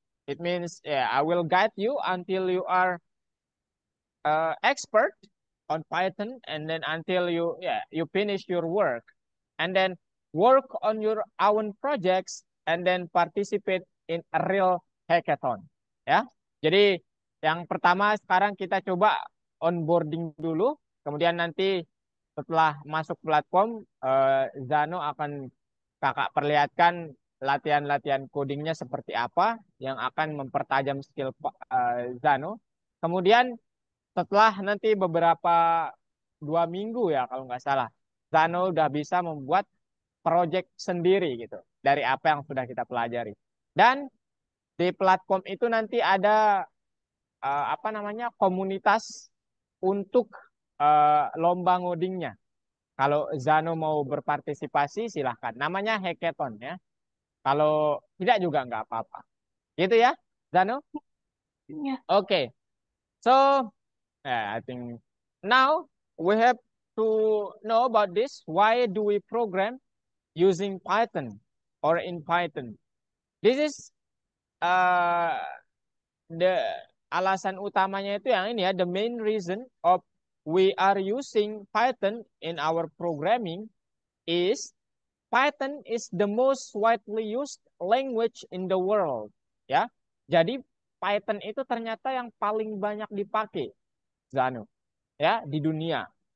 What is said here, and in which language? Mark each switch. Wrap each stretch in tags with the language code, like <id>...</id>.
<en>It means, yeah, I will guide you until you are expert on Python, and then until you finish your work, and then work on your own projects, and then participate in a real hackathon.</en> <id>Ya, jadi yang pertama sekarang kita coba onboarding dulu, kemudian nanti setelah masuk platform, Zano akan kakak perlihatkan latihan-latihan codingnya seperti apa yang akan mempertajam skill Zano. Kemudian setelah nanti beberapa 2 minggu ya kalau nggak salah, Zano udah bisa membuat project sendiri gitu dari apa yang sudah kita pelajari. Dan di platform itu nanti ada apa namanya, komunitas untuk lomba ngodingnya. Kalau Zano mau berpartisipasi silahkan. Namanya hackathon ya. Kalau tidak juga nggak apa-apa. Gitu ya, Zano? Ya. Oke.</id> <en>So, I think now we have to know about this. Why do we program using Python or in Python? This is uh, the</en> <id>alasan utamanya itu yang ini ya.</id> <en>The main reason of we are using Python in our programming is Python is the most widely used language in the world.</en> <id>Ya, jadi Python itu ternyata yang paling banyak dipakai, Zano, ya, di dunia.</id>